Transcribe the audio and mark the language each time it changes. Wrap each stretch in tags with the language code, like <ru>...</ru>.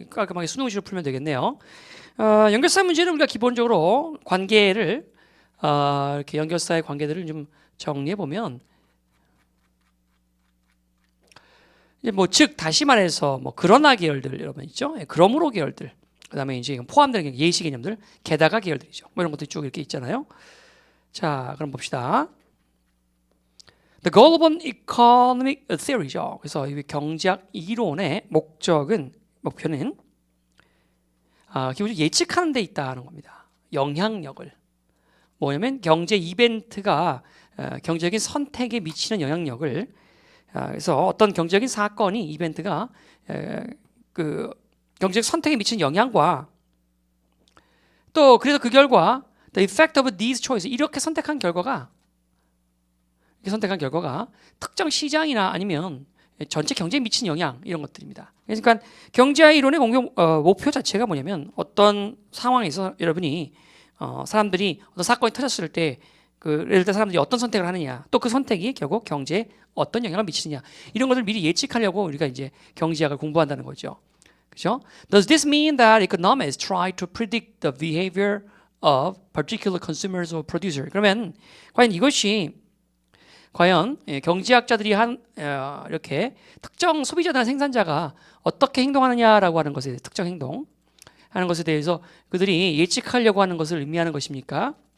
<ko>깔끔하게 수능식으로 풀면 되겠네요. 연결사 문제는 우리가 기본적으로 관계를 이렇게 연결사의 관계들을 좀 정리해 보면 이제 뭐 즉 다시 말해서 뭐 그러나 계열들 여러분 있죠? 그러므로 계열들. 그다음에 이제 포함되는 예시 개념들, 게다가 계열들이죠. 뭐 이런 것들이 쭉 이렇게 있잖아요. 자, 그럼 봅시다.</ko> <en>The goal of an economic theory죠.</en> <ko>그래서 이 경제학 이론의 목표는 기본적으로 예측하는 데 있다는 겁니다. 영향력을. 뭐냐면 경제 이벤트가 경제적인 선택에 미치는 영향력을 그래서 어떤 경제적인 사건이 이벤트가 그 경제적 선택에 미치는 영향과 또 그래서 그 결과</ko> <en>the effect of these choices</en> <ko>이렇게 선택한 결과가 특정 시장이나 아니면 전체 경제에 미치는 영향 이런 것들입니다. 그러니까 경제학 이론의 목표 자체가 뭐냐면 어떤 상황에서 여러분이 사람들이 어떤 사건이 터졌을 때 예를 들어 사람들이 어떤 선택을 하느냐 또 그 선택이 결국 경제에 어떤 영향을 미치느냐 이런 것을 미리 예측하려고 우리가 이제 경제학을 공부한다는 거죠. 그렇죠?</ko> <en>Does this mean that economists try to predict the behavior of particular consumers or producer?</en> <ko>그러면 과연 이것이 경제학자들이 이렇게 특정 소비자나 생산자가 어떻게 행동하느냐라고 하는 것에 대해서 특정 행동하는 것에 대해서 그들이 예측하려고 하는 것을 의미하는 것입니까?</ko>